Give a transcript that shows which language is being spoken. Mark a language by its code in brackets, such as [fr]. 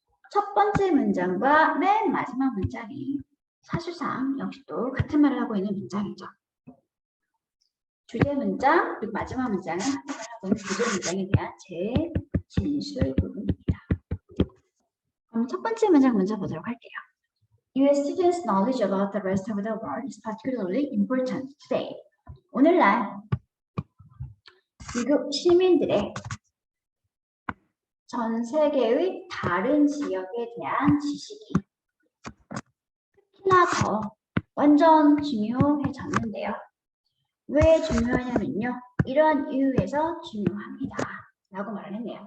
[ko] 첫 번째 문장과 맨 마지막 문장이 사실상 역시 또 같은 말을 하고 있는 문장이죠. 주제 문장 그리고 마지막 문장은 같은 말을 하고 있는 주제 문장에 대한 재진술 부분입니다. 그럼 첫 번째 문장 먼저 보도록 할게요. [en] US students' knowledge about the rest of the world is particularly important today. [ko] 오늘날 미국 시민들의 전 세계의 다른 지역에 대한 지식이 특히나 더 완전 중요해졌는데요. 왜 중요하냐면요. 이러한 이유에서 중요합니다. 라고 말을 했네요.